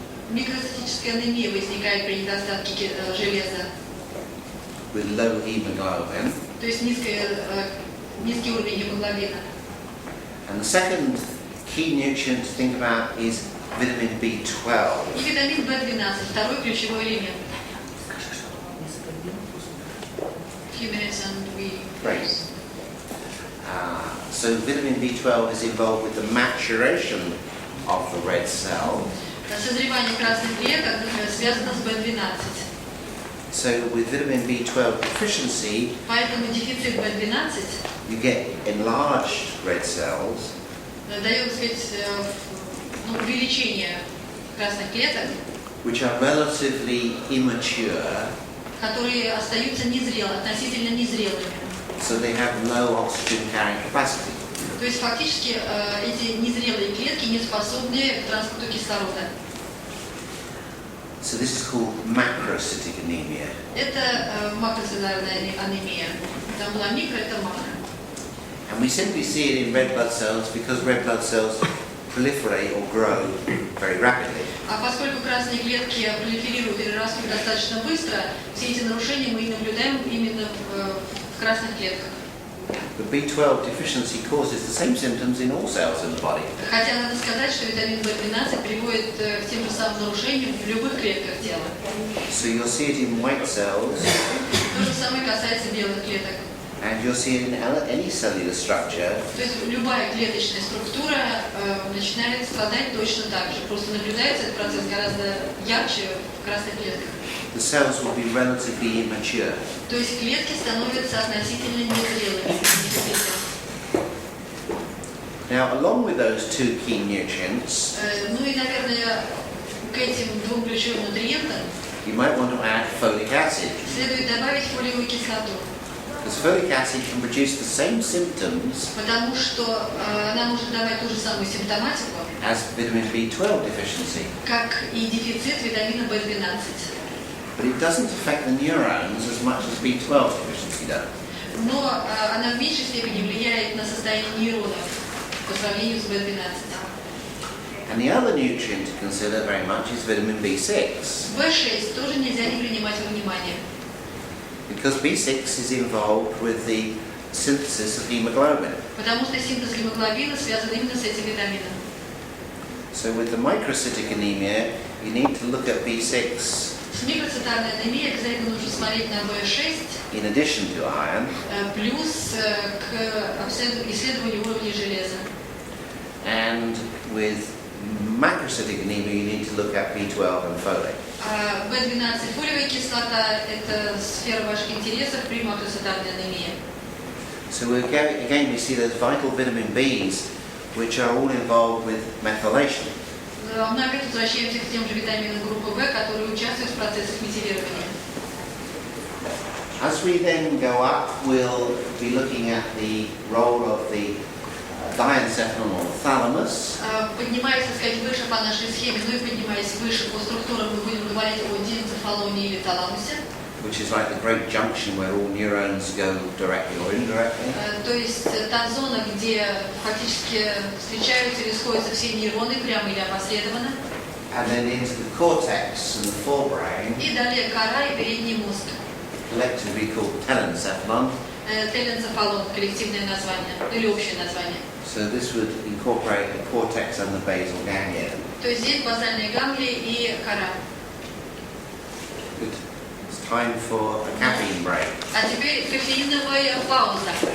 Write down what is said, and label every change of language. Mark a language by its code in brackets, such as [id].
[ru] Микроцитическая анемия возникает при недостатке железа. [en] With low hemoglobin. [ru] То есть низкий уровень гемоглобина. [en] And the second key nutrient to think about is vitamin B12. [ru] И витамин В12, второй ключевой элемент. [en] Few minutes and we... Great. So vitamin B12 is involved with the maturation of the red cell. [ru] Созревание красных клеток связано с В12. [en] So with vitamin B12 deficiency, [ru] Поэтому дефицит В12 [en] you get enlarged red cells, [ru] дает, так сказать, увеличение красных клеток, [en] which are relatively immature, [ru] которые остаются относительно незрелыми. [en] so they have low oxygen carrying capacity. [ru] То есть фактически эти незрелые клетки не способны к транспорту кислорода. [en] So this is called macrocytic anemia. [ru] Это макроцеллярная анемия. Там была микро, это макро. [en] And we simply see it in red blood cells because red blood cells proliferate or grow very rapidly. [ru] А поскольку красные клетки пролиферируют или растут достаточно быстро, все эти нарушения мы и наблюдаем именно в красных клетках. [en] But B12 deficiency causes the same symptoms in all cells in the body. [ru] Хотя надо сказать, что витамин В12 приводит к тем же самым нарушениям в любых клетках тела. [en] So you'll see it in white cells, [ru] То же самое касается белых клеток. [en] and you'll see it in any cellular structure. [ru] То есть любая клеточная структура начинает страдать точно так же. Просто наблюдается этот процесс гораздо ярче в красных клетках. [en] The cells will be relatively immature. [ru] То есть клетки становятся относительно незрелыми. [en] Now, along with those two key nutrients, [ru] Ну и, наверное, к этим двум ключевым нутриентам [en] you might want to add folic acid, [ru] следует добавить фолиевую кислоту, [en] because folic acid can produce the same symptoms [ru] потому что она может давать ту же самую симптоматику, [en] as vitamin B12 deficiency, [ru] как и дефицит витамина В12. [en] but it doesn't affect the neurons as much as B12 deficiency does. [ru] Но она в меньшей степени влияет на состояние нейронов по сравнению с В12. [en] And the other nutrient to consider very much is vitamin B6, [ru] В6 тоже нельзя не принимать во внимание, [en] because B6 is involved with the synthesis of hemoglobin. [ru] потому что синтез гемоглобина связан именно с этим витамином. [en] So with the microcytic anemia, you need to look at B6 [ru] С микроцитарной анемией обязательно нужно смотреть на В6, [en] in addition to iron, [ru] плюс к исследованию уровня железа. [en] and with macrocytic anemia, you need to look at B12 and folate. [ru] В12 фолиевая кислота – это сфера ваших интересов при макроцитарной анемии. [en] So again, we see those vital vitamin Bs, which are all involved with methylation. [ru] Мы опять возвращаемся к тем же витаминам группы В, которые участвуют в процессах метилирования. [en] As we then go up, we'll be looking at the role of the diencephalon or thalamus, [ru] Поднимаясь, так сказать, выше по нашей схеме, ну и поднимаясь выше по структурам, мы будем говорить о диэнцефалоне или таламусе. [en] which is like the great junction where all neurons go directly or indirectly. [ru] То есть та зона, где фактически встречаются или сходятся все нейроны, прямо или опосредованно. [en] And then into the cortex and the forebrain, [ru] И далее кора и передний мозг. [en] collectively called telencephalon, [ru] теленцефалон, коллективное название, или общее название. [en] So this would incorporate the cortex and the basal ganglia. [ru] То есть здесь базальные ганглии и кора. [en] Good. It's time for a caffeine break. [ru] А теперь кофеиновая пауза.